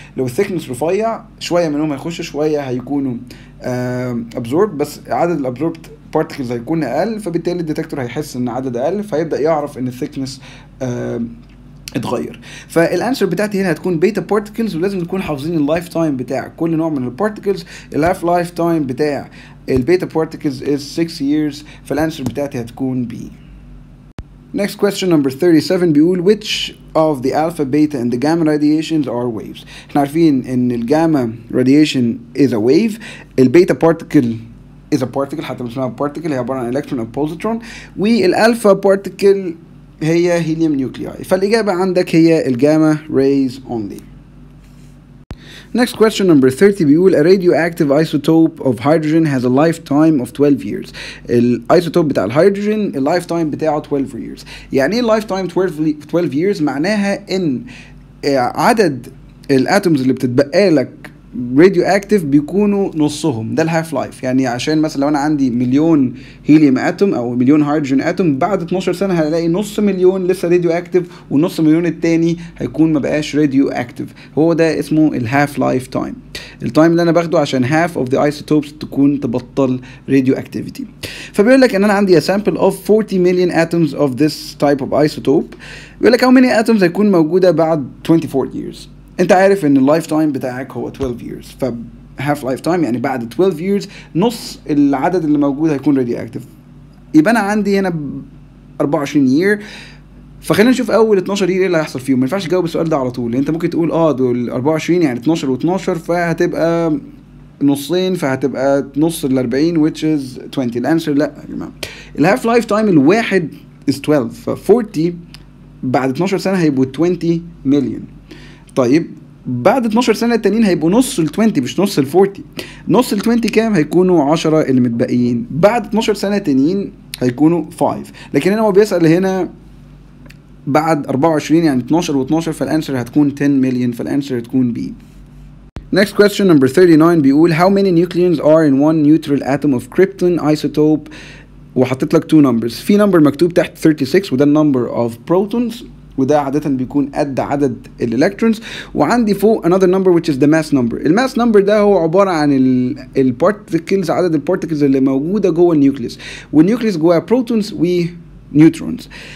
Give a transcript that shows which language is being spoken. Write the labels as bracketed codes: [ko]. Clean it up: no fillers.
[ar] لو الثيكنس رفيع شويه منهم هيخشوا، شويه هيكونوا ابزورب، بس عدد الابزوربد بارتكلز هيكون اقل، فبالتالي الديتكتور هيحس ان عدد اقل، فيبدا يعرف ان الثيكنس اتغير. فالانسر بتاعتي هنا هتكون بيتا بارتكلز، ولازم نكون حافظين اللايف تايم بتاع كل نوع من البارتكلز. الهاف لايف تايم بتاع البيتا بارتكلز [en] is 6 years، [ar] فالانسر بتاعتي هتكون B. [en] Next question number 37 [ar] بيقول [en] which of the alpha, beta and the gamma radiations are waves. [ar] احنا عارفين ان الجاما [en] radiation is a wave، [ar] البيتا particle is a particle، حتى اسمها particle هي عبارة عن electron او positron، والالفا particle هي هيليوم نيوكلياي، فالإجابة عندك هي الجاما rays only. [en] Next question number 30 [ar] بيقول [en] a radioactive isotope of hydrogen has a lifetime of 12 years. [ar] الايسوتوب بتاع الهيدروجين اللايف تايم بتاعه 12 years. يعني ايه اللايف تايم 12 years؟ معناها ان عدد الاتومز اللي بتتبقى لك راديو اكتيف بيكونوا نصهم، ده الهاف لايف. يعني عشان مثلا لو انا عندي مليون هيليوم اتوم او مليون هيدروجين اتوم، بعد 12 سنه هلاقي نص مليون لسه راديو اكتيف، والنص مليون التاني هيكون ما بقاش راديو اكتيف. هو ده اسمه الهاف لايف تايم، التايم اللي انا باخده عشان [en] half of the isotopes [ar] تكون تبطل راديو اكتيفيتي. فبيقول لك ان انا عندي [en] a sample of 40 million atoms of this type of isotope. [ar] بيقول لك [en] how many atoms [ar] هيكون موجوده بعد 24 years. انت عارف ان اللايف تايم بتاعك هو 12 years، ف half life time يعني بعد 12 years نص العدد اللي موجود هيكون راديو اكتيف. يبقى انا عندي هنا 24 year، فخلينا نشوف اول 12 year ايه اللي هيحصل فيهم. ما ينفعش تجاوب السؤال ده على طول، انت ممكن تقول دول 24 يعني 12 و12 فهتبقى نصين، فهتبقى نص ال 40 [en] which is 20. [ar] الانسر لا يا جماعه، الهاف لايف تايم الواحد [en] is 12، [ar] ف 40 بعد 12 سنه هيبقوا 20 مليون. طيب بعد 12 سنه التانيين هيبقوا نص ال 20 مش نص ال 40. نص ال 20 كام؟ هيكونوا 10 اللي متبقيين. بعد 12 سنه تانيين هيكونوا 5. لكن هنا هو بيسال هنا بعد 24 يعني 12 و12، فالانسر هتكون 10 مليون، فالانسر هتكون B. [en] Next question number 39 بيقول how many nucleons are in one neutral atom of krypton isotope، [ar] وحطيت لك [en] 2 numbers. [ar] في number مكتوب تحت 36 وده number of protons، وده عادة بيكون قد عدد الالكترونز، وعندي فوق [en] another number which is the mass number. [ar] الماس نمبر ده هو عبارة عن البارتكلز، عدد البارتكلز اللي موجودة جوه النيوكليوس، والنيوكليوس جواها بروتونز ونيوترونز.